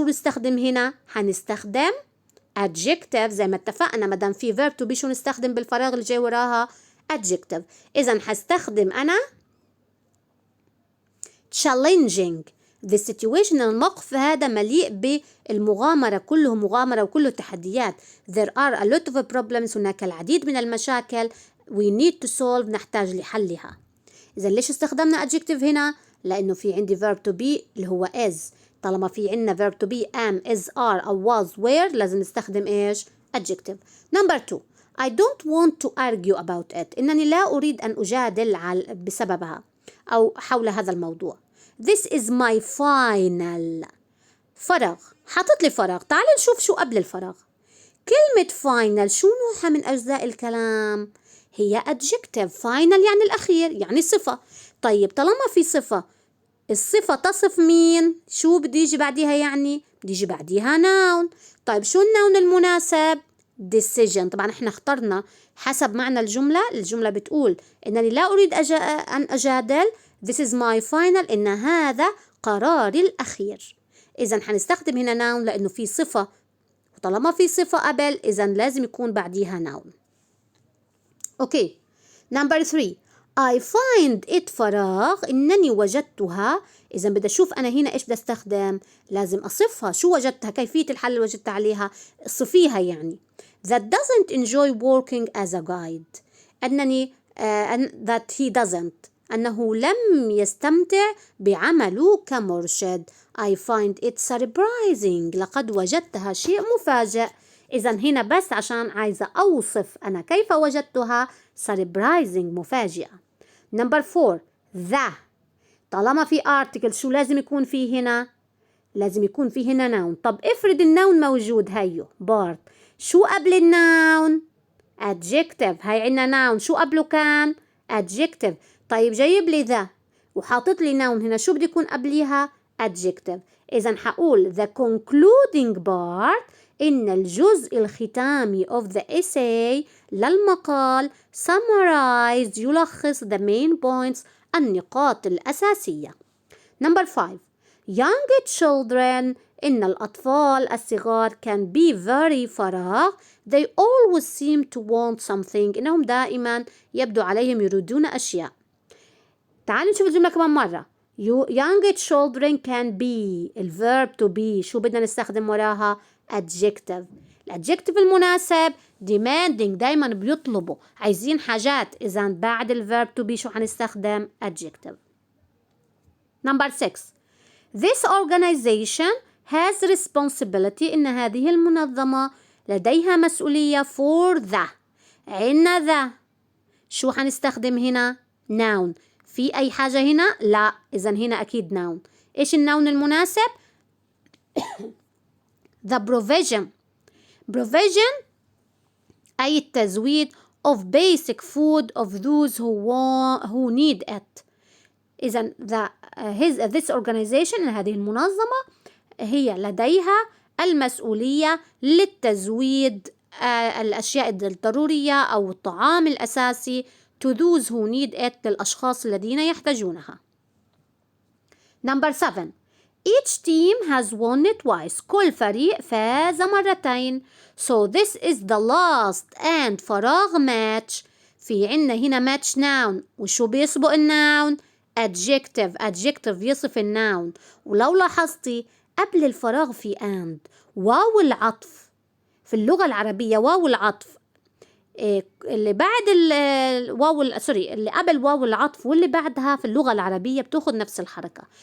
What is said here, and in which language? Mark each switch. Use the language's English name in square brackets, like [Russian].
[Arabic] شو نستخدم هنا؟ هنستخدم adjective زي ما اتفقنا. مدام في verb to be شو نستخدم بالفراغ اللي جاي وراها؟ adjective. إذا هستخدم أنا challenging. the situation الموقف هذا مليء بالمغامرة، كله مغامرة وكله تحديات. there are a lot of problems هناك العديد من المشاكل we need to solve نحتاج لحلها. إذا ليش استخدمنا adjective هنا؟ لأنه في عندي verb to be اللي هو is. طالما في عندنا verb to be am is are أو was were لازم نستخدم إيش؟ adjective. [English] Number 2 I don't want to argue about it. [Arabic] إنني لا أريد أن أجادل بسببها أو حول هذا الموضوع. [English] This is my final. [Arabic] فراغ، حاطط لي فراغ. تعال نشوف شو قبل الفراغ. كلمة final شو نوعها من أجزاء الكلام؟ هي adjective. final يعني الأخير، يعني صفة. طيب طالما في صفة، الصفة تصف مين؟ شو بدي يجي بعديها؟ يعني بدي يجي بعديها noun. طيب شو النون المناسب؟ decision. طبعا احنا اخترنا حسب معنى الجملة. الجملة بتقول إنني لا أريد أن أجادل. [English] This is my final. [Arabic] إن هذا قراري الأخير. إذا حنستخدم هنا noun لأنه في صفة، وطالما في صفة قبل إذا لازم يكون بعديها noun. أوكي. [English] Number 3 I find it فراغ [Arabic] إنني وجدتها. إذا بدي أشوف أنا هنا إيش بدي أستخدم، لازم أصفها. شو وجدتها؟ كيفية الحل اللي وجدت عليها صفيها. [English] يعني that doesn't enjoy working as a guide. [Arabic] أنني [English] that he doesn't [Arabic] أنه لم يستمتع بعمله كمرشد. [English] I find it surprising. [Arabic] لقد وجدتها شيء مفاجئ. إذا هنا بس عشان عايزة أوصف أنا كيف وجدتها. surprising مفاجئة. [English] Number 4 the. [Arabic] طالما في article شو لازم يكون فيه هنا؟ لازم يكون فيه هنا noun. طب افرض النون موجود هيو بارت. شو قبل النون؟ adjective. هاي عنا noun. شو قبله كان؟ adjective. طيب جايب لي ذا وحاطط لي noun هنا. شو بدي يكون قبليها؟ adjective. إذا حقول [English] the concluding part [Arabic] إن الجزء الختامي [English] of the essay [Arabic] للمقال summarize يلخص [English] the main points [Arabic] النقاط الأساسية. [English] Number 5 young children [Arabic] إن الأطفال الصغار [English] can be very فراغ. they always seem to want something. [Arabic] إنهم دائما يبدو عليهم يريدون أشياء. تعالوا نشوف الجملة كمان مرة. [English] young children can be [Arabic] الverb to be شو بدنا نستخدم وراها؟ adjective. الادجكتيف المناسب demanding. دايما بيطلبوا عايزين حاجات. إذا بعد الverb to be شو هنستخدم؟ adjective. [English] Number 6 this organization has responsibility. [Arabic] إن هذه المنظمة لديها مسؤولية [English] for the. [Arabic] عنا the شو هنستخدم هنا؟ noun. في أي حاجة هنا؟ لا. إذا هنا أكيد noun. إيش النون المناسب؟ the provision. [English] provision [Arabic] أي التزويد [English] of basic food of those who need it. [Arabic] إذا [English] this organization [Arabic] هذه المنظمة هي لديها المسؤولية للتزويد الأشياء الضرورية أو الطعام الأساسي [English] to those who need it [Arabic] للأشخاص الذين يحتاجونها. [English] Number 7 each team has won twice. [Arabic] كل فريق فاز مرتين. [English] So this is the last and فراغ match [Arabic] في عنا هنا match noun، وشو بيسبق الناون؟ adjective يصف الناون. ولو لاحظتي قبل الفراغ في and، واو العطف في اللغة العربية، واو العطف اللي بعد اللي قبل واو العطف واللي بعدها في اللغة العربية بتاخد نفس الحركة.